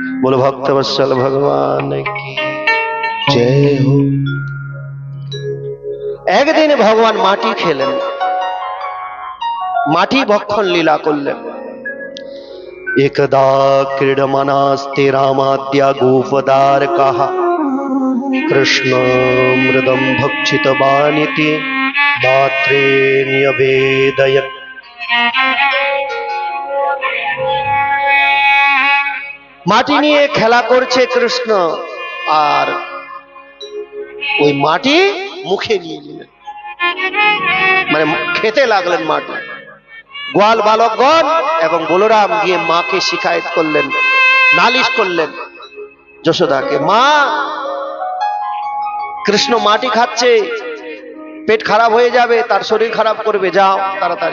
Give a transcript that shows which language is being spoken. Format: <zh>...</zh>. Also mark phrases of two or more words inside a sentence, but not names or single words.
<hi>बोलो भक्तवत्सल भगवान की जय हो।</hi> <bn>একদিন ভগবান মাটি খেলেন, মাটি ভক্ষণ লীলা করলেন।</bn> <sa>एकदा क्रीडमानास्ते रामाद्या गोपदार कहा कृष्ण मृदं भक्षितवानिति दात्रे न्यवेदयत्।</sa> <bn>মাটি নিয়ে খেলা করছে কৃষ্ণ, আর ওই মাটি মুখে নিয়ে নিলেন, মানে খেতে লাগলেন মাটি। গোয়াল বালকগণ এবং বলরাম গিয়ে মাকে শিকায়ত করলেন, নালিশ করলেন যশোদাকে, মা কৃষ্ণ মাটি খাচ্ছে, পেট খারাপ হয়ে যাবে, তার শরীর খারাপ করবে, যাও তাড়াতাড়ি।</bn>